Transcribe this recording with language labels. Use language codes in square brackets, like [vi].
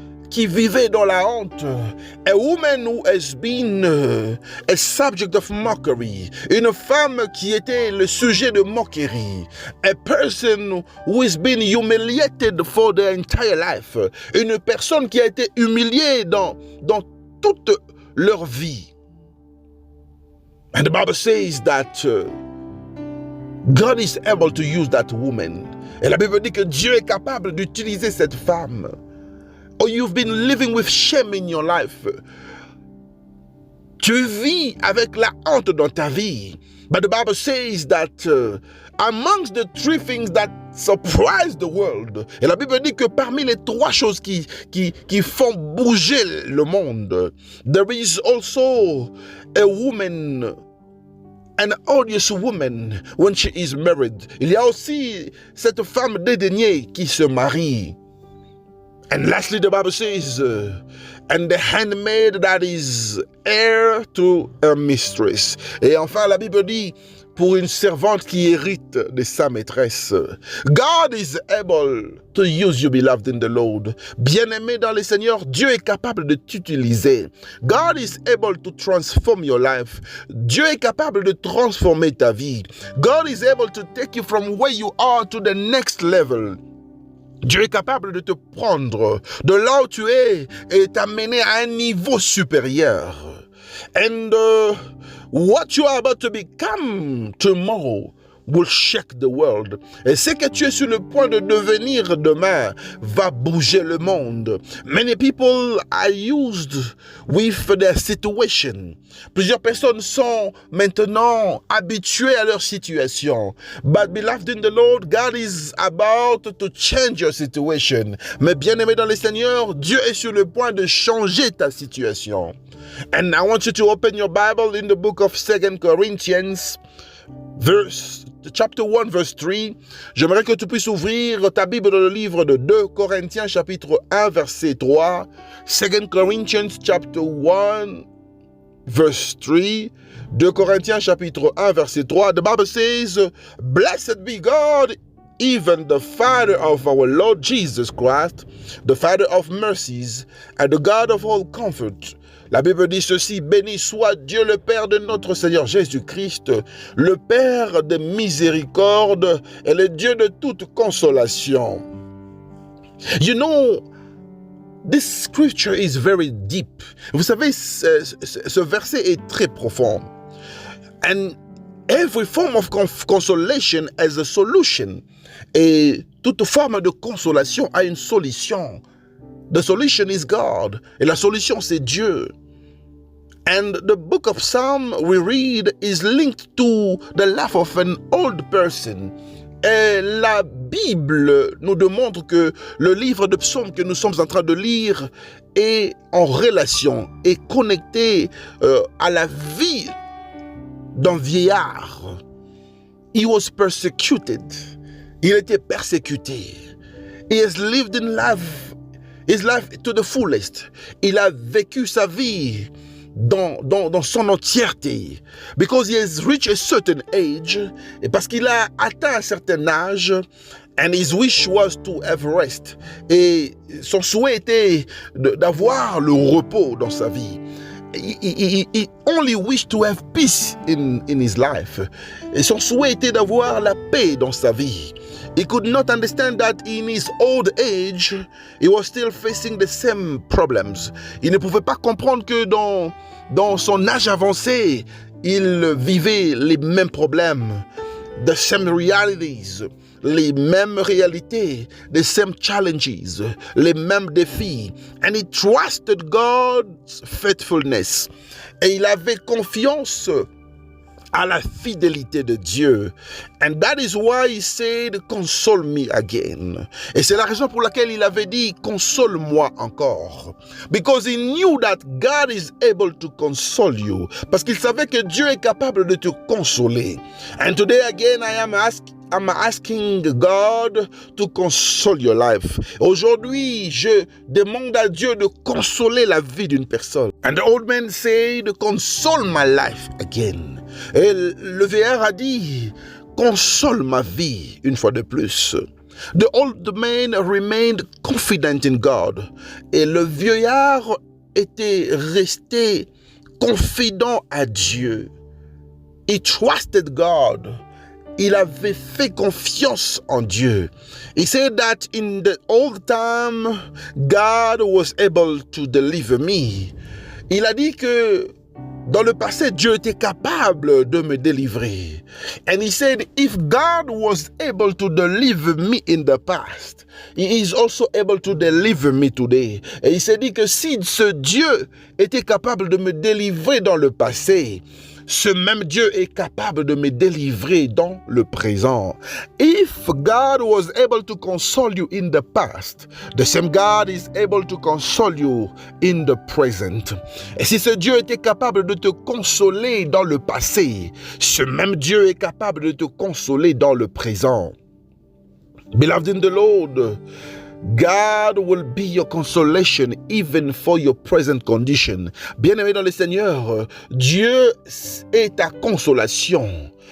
[fr] qui vivait dans la honte, [en] a woman who has been a subject of mockery, [fr] une femme qui était le sujet de moquerie, [en] a person who has been humiliated for their entire life, [fr] une personne qui a été humiliée dans toute leur vie. [en] And the Bible says that God is able to use that woman. [fr] Et la Bible dit que Dieu est capable d'utiliser cette femme. [en] Or you've been living with shame in your life. [fr] Tu vis avec la honte dans ta vie. [en] But the Bible says that amongst the three things that surprise the world, [fr] et la Bible dit que parmi les trois choses qui font bouger le monde, [en] there is also a woman, an odious woman when she is married. [fr] Il y a aussi cette femme dédaignée qui se marie. [en] And lastly, the Bible says, and the handmaid that is heir to her mistress. [fr] Et enfin, la Bible dit, pour une servante qui hérite de sa maîtresse. [en] God is able to use you, beloved in the Lord. [fr] Bien-aimé dans le Seigneur, Dieu est capable de t'utiliser. [en] God is able to transform your life. [fr] Dieu est capable de transformer ta vie. [en] God is able to take you from where you are to the next level. [fr] Dieu est capable de te prendre de là où tu es et t'amener à un niveau supérieur. [en] And what you are about to become tomorrow will shake the world. [fr] Et ce que tu es sur le point de devenir demain va bouger le monde. [en] Many people are used with their situation. [fr] Plusieurs personnes sont maintenant habituées à leur situation. [en] But beloved in the Lord, God is about to change your situation. [fr] Mais bien-aimé dans le Seigneur, Dieu est sur le point de changer ta situation. [en] And I want you to open your Bible in the book of 2 Corinthians, chapter 1, verse 3. [fr] J'aimerais que tu puisses ouvrir ta Bible dans le livre de 2 Corinthiens, chapitre 1, verset 3. [en] 2 Corinthians, chapter 1, verse 3. [fr] 2 Corinthiens, chapitre 1, verset 3. [en] The Bible says, "Blessed be God, even the Father of our Lord Jesus Christ, the Father of mercies, and the God of all comfort." [fr] La Bible dit ceci: béni soit Dieu le Père de notre Seigneur Jésus-Christ, le Père de miséricorde et le Dieu de toute consolation. [en] You know, this scripture is very deep. [fr] Vous savez, ce verset est très profond. [en] And every form of consolation has a solution. [fr] Et toute forme de consolation a une solution. [en] The solution is God. [fr] Et la solution, c'est Dieu. [en] And the book of Psalm we read is linked to the life of an old person. [fr] Et la Bible nous démontre que le livre de psaumes que nous sommes en train de lire est en relation, est connecté à la vie d'un vieillard. [en] He was persecuted. [fr] Il était persécuté. [en] He has lived in life. His life to the fullest. [fr] Il a vécu sa vie dans son entièreté. [en] Because he has reached a certain age. [fr] Et parce qu'il a atteint un certain âge. [en] And his wish was to have rest. [fr] Et son souhait était d'avoir le repos dans sa vie. [en] He only wished to have peace in his life. [fr] Et son souhait était d'avoir la paix dans sa vie. [en] He could not understand that in his old age, he was still facing the same problems. [fr] Il ne pouvait pas comprendre que dans son âge avancé, il vivait les mêmes problèmes, [en] the same realities, [fr] les mêmes réalités, [en] the same challenges, [fr] les mêmes défis. [en] And he trusted God's faithfulness. [fr] Et il avait confiance à la fidélité de Dieu. [en] And that is why he said, console me again. [fr] Et c'est la raison pour laquelle il avait dit, console-moi encore. [en] Because he knew that God is able to console you. [fr] Parce qu'il savait que Dieu est capable de te consoler. [en] And today again, I'm asking God to console your life. [fr] Aujourd'hui, je demande à Dieu de consoler la vie d'une personne. [en] And the old man said, console my life again. [fr] Et le vieillard a dit, console ma vie une fois de plus. [en] The old man remained confident in God. [fr] Et le vieillard était resté confident à Dieu. [en] He trusted God. [fr] Il avait fait confiance en Dieu. [en] He said that in the old time, God was able to deliver me. [fr] Il a dit que dans le passé, Dieu était capable de me délivrer. [en] And he said, if God was able to deliver me in the past, he is also able to deliver me today. [fr] Et il s'est dit que si ce Dieu était capable de me délivrer dans le passé, ce même Dieu est capable de me délivrer dans le présent. [en] If God was able to console you in the past, the same God is able to console you in the present. [fr] Et si ce Dieu était capable de te consoler dans le passé, ce même Dieu est capable de te consoler dans le présent. [en] Beloved in the Lord, God will be your consolation even for your present condition. [fr] Bien-aimé dans le Seigneur, Dieu est ta consolation.